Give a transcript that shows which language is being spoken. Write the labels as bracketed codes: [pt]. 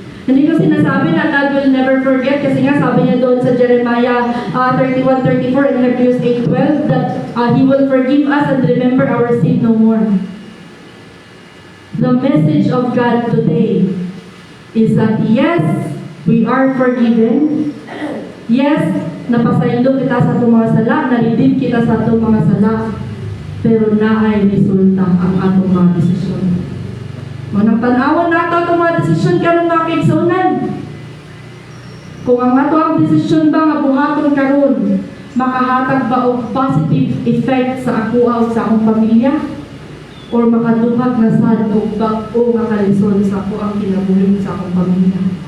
[tl] Hindi ko sinasabi na [en] God will never forget kasi nga sabi niya doon sa Jeremiah 31:34 and Hebrews 8:12 that He will forgive us and remember our sin no more. The message of God today is that yes, we are forgiven. [ceb] Yes, napasaylo kita sa itong mga sala, nalidib kita sa itong mga sala, pero naay resulta ang atong mga desisyon. Manang tanawan na ito itong mga desisyon karong mga kaigsunan. Kung ang ato ang desisyon ba nga buhaton karon, makahatag ba og positive effect sa ako o sa akong pamilya? Or makaduhag na sad o bag-o nga kalisod sa ako ang kinabuhi sa akong pamilya?